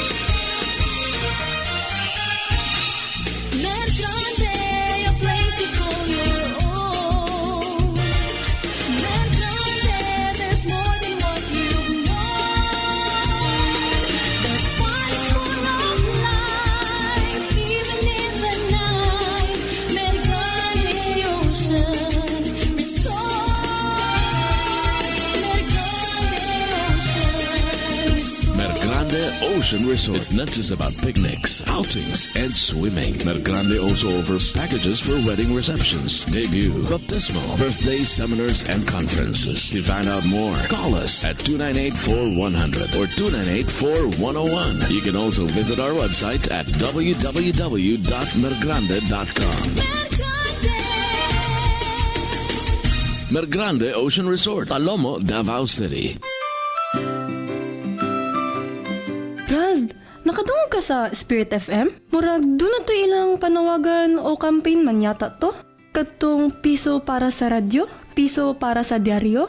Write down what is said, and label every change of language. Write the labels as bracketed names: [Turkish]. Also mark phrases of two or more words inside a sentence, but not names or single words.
[English] Mer Grande, a place you call your own. Mer Grande, there's more than what you want. There's fun full of life, even in the night. Mer Grande Ocean Resort. Mer Grande Ocean Mer Grande Ocean Resort. Resort. It's not just about picnics, outings, and swimming. Mer Grande also offers packages for wedding receptions, debut, baptismal, birthday seminars, and conferences. To find out more, call us at 298-4100 or 298-4101. You can also visit our website at www.mergrande.com. Mer Grande. Mer Grande Ocean Resort, Alomo, Davao City. [Cebuano] Rald, nakadungog ka sa Spirit FM? Murag, doon na to ilang panawagan o campaign man yata to? Katong piso para sa radyo? Piso para sa dyaryo?